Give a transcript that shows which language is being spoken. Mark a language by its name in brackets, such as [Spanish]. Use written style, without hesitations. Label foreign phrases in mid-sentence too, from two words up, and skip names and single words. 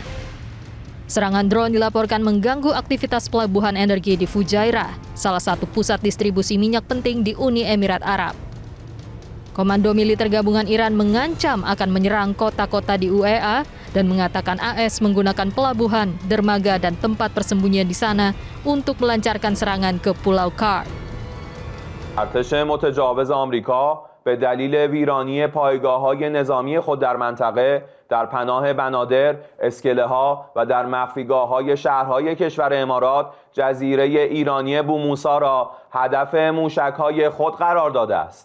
[Indonesian] Serangan drone dilaporkan mengganggu aktivitas pelabuhan energi di Fujairah, salah satu pusat distribusi minyak penting di Uni Emirat Arab. Komando militer gabungan Iran mengancam akan menyerang kota-kota di UEA dan mengatakan AS menggunakan pelabuhan, dermaga, dan tempat persembunyian di sana untuk melancarkan serangan ke Pulau Kark. [Persian] ارتش متجاوز آمریکا به دلیل ویرانی پایگاه‌های نظامی خود در منطقه در پناه بنادر، اسکله‌ها و در مخفیگاه‌های شهرهای کشور امارات جزیره ایرانی بوموسا را هدف موشک‌های خود قرار داده است.